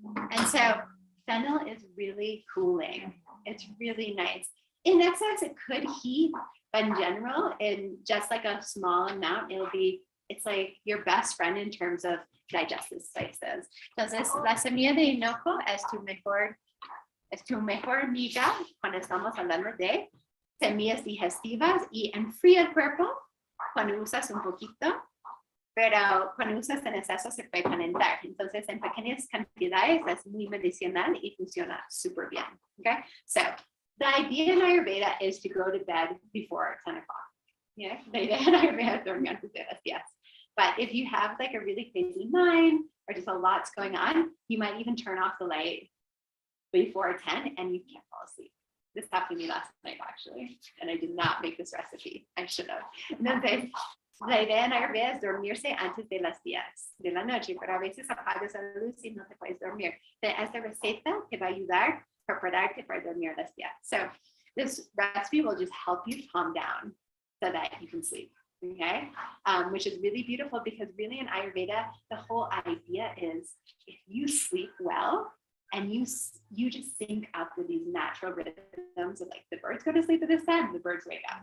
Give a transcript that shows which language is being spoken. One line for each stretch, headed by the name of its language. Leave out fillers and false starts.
English: And so fennel is really cooling. It's really nice. In excess, it could heat, but in general, in just like a small amount, it's like your best friend in terms of digestive spices.
Spanish: Entonces, la semilla de hinojo es tu mejor amiga cuando estamos hablando de semillas digestivas y enfría el cuerpo cuando usas un poquito, pero cuando usas en exceso se puede calentar. Entonces, en pequeñas cantidades es muy medicinal y funciona súper bien.
English: Okay, so the idea in Ayurveda is to go to bed before 10 o'clock. Yeah, the idea in Ayurveda is
Spanish: dormir antes de las 10.
English: But if you have like a really crazy mind or just a lot's going on, you might even turn off the light before 10 and you can't fall asleep. This happened to me last night actually, and I did not make this recipe. I should have.
Spanish: Entonces, la idea en Ayurveda es dormirse antes de las 10 de la noche, pero a veces apagas la luz y no te puedes dormir. Esta receta te va a ayudar a prepararte para dormir a las 10.
English: So this recipe will just help you calm down so that you can sleep. Okay, which is really beautiful because really in Ayurveda, the whole idea is if you sleep well and you just sync up with these natural rhythms of like the birds go to sleep at this time, the birds wake up.